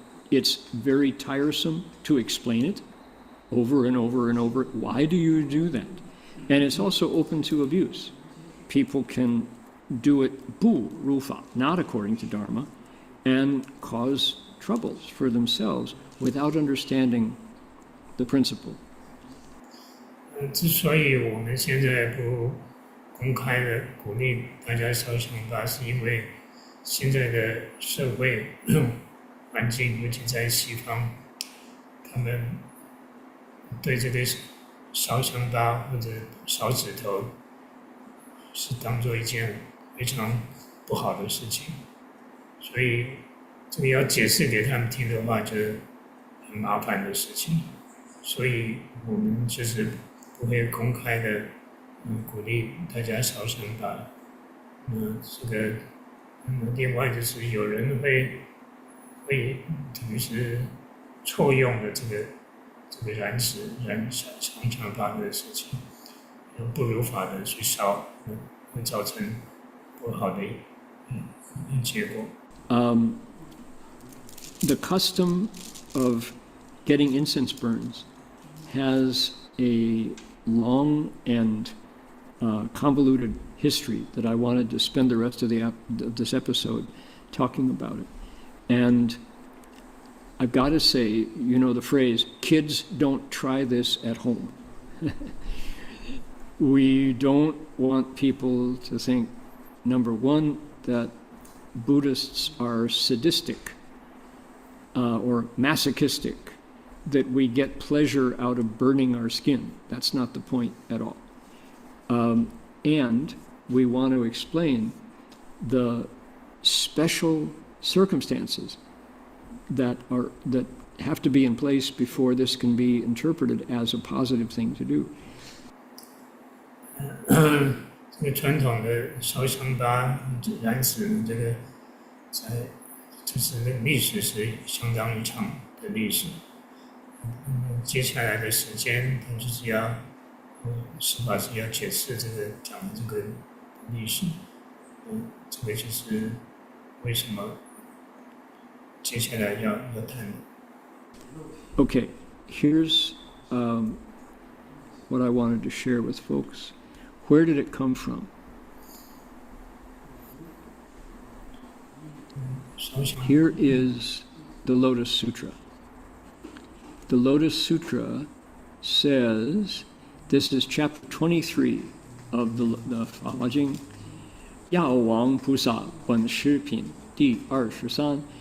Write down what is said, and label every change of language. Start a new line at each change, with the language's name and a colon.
English: It's very tiresome to explain it over and over and over. Why do you do that? And it's also open to abuse. People can do it
Chinese: 不如法,
English: not according to Dharma, and cause troubles for themselves without understanding the principle.
Chinese: 之所以我们现在不公开的鼓励大家烧香巴，是因为现在的社会环境，尤其在西方，他们对这个烧香巴或者烧指头是当做一件非常不好的事情，所以这个要解释给他们听的话，就是很麻烦的事情，所以我们就是不会公开的鼓励大家烧香巴。这个另外就是有人会等于是错用了这个燃烧香巴的事情，不如法的去烧，会造成不好的结果。
English: The custom of getting incense burns has a long and convoluted history that I wanted to spend the rest of this episode talking about it. And I've got to say, you know the phrase, kids don't try this at home. We don't want people to think, number one, that Buddhists are sadistic or masochistic, that we get pleasure out of burning our skin. That's not the point at all. And we want to explain the special circumstances that have to be in place before this can be interpreted as a positive thing to do.
Chinese: 这个传统的烧香巴燃纸，这个就是历史是相当于长的历史。接下来的时间，就是要释法师要解释讲的这个历史。这个就是为什么接下来要谈。
English: Okay, here's what I wanted to share with folks. Where did it come from? Here is the Lotus Sutra. The Lotus Sutra says, this is chapter 23 of the Fa Jing, 药王菩萨本师品第23.